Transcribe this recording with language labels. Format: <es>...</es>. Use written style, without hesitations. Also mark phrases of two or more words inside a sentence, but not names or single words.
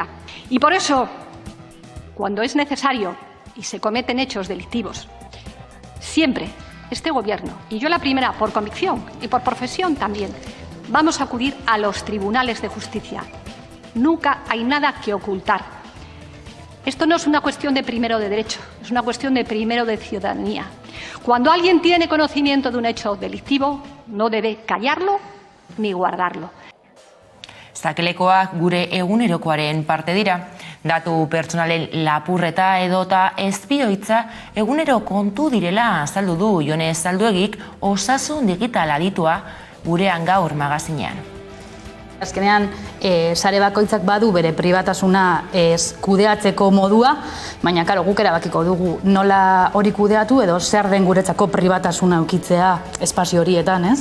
<es>Y por eso, cuando es necesario y se cometen hechos delictivos, siempre este Gobierno, y yo la primera por convicción y por profesión también, vamos a acudir a los tribunales de justicia. Nunca hay nada que ocultar. Esto no es una cuestión de primero de derecho, es una cuestión de primero de ciudadanía. Cuando alguien tiene conocimiento de un hecho delictivo, no debe callarlo ni guardarlo.</es> <eu>Sakelekoak gure egunerokoaren parte dira. Datu pertsonalen lapurreta edota espioitza egunero kontu direla azaldu du Jone Zalduegik Osasun Digital aditua gurean gaur magazinean. Azkenean, sare bakoitzak badu bere pribatasuna kudeatzeko modua, baina karo, guk erabakiko dugu nola hori kudeatu edo zer den guretzako pribatasuna ukitzea espazio horietan, ez?</eu>